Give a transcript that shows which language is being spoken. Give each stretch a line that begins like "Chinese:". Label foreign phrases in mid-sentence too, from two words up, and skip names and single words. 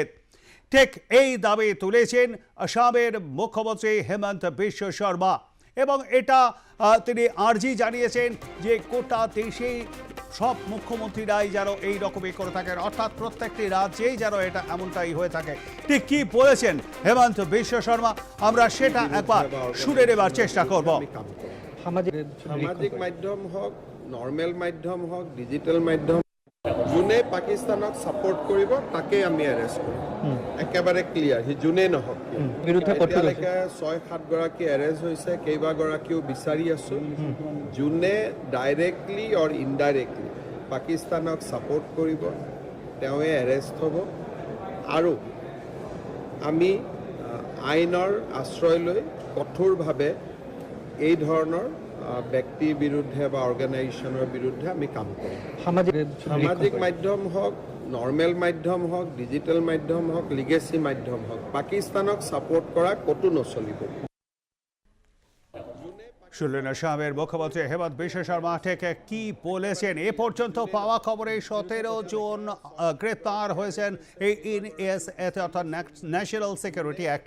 Bangla: ঠিক এই দাবি তুলেছেন আসামের মুখ্যমন্ত্রী হেমন্ত বিশ্ব শর্মা এবং এটা তিনি আর্জি জানিয়েছেন যে গোটা দেশেই সব মুখ্যমন্ত্রীরাই যেন এই রকমই করে থাকেন, অর্থাৎ প্রত্যেকটি রাজ্যেই যেন এটা এমনটাই হয়ে থাকে। ঠিক কি বলেছেন হেমন্ত বিশ্ব শর্মা আমরা সেটা একবার শুনে নেবার চেষ্টা করব।
Assamese: সামাজিক মাধ্যম হোক, নর্মেল মাধ্যম হোক, ডিজিটেল মাধ্যম, যোনে পাকিস্তানক সাপোর্ট কৰিব তাকে আমি এৰেষ্ট কৰিম, একেবাৰে ক্লিয়াৰ। সি যোনে নহওক এতিয়ালৈকে ৬-৭ গৰাকী এৰেষ্ট হৈছে, কেইবাগৰাকীও বিচাৰি আছো। যোনে
English: directly or indirectly
Assamese: পাকিস্তানক সাপোর্ট কৰিব তেওঁৱে এৰেষ্ট হ'ব আৰু আমি আইনৰ আশ্ৰয় লৈ কঠোৰভাৱে এই ধৰণৰ ব্যক্তিৰ বিৰুদ্ধে বা অৰ্গেনাইজেশ্যনৰ বিৰুদ্ধে আমি কাম কৰিম। সামাজিক মাধ্যম হোক, নৰ্মেল মাধ্যম হোক, ডিজিটেল মাধ্যম হোক, লিগেসি মাধ্যম হোক, পাকিস্তানক সাপোর্ট করা কতো নচলিব।
Bangla: শুনলেন আসামের মুখ্যমন্ত্রী হেমন্ত বিশ্ব শর্মা ঠিক কি বলেছেন। এ পর্যন্ত পাওয়া খবরে 17 জন গ্রেপ্তার হয়েছেন এই এনএসএ অর্থাৎ ন্যাশনাল সিকিউরিটি অ্যাক্টে।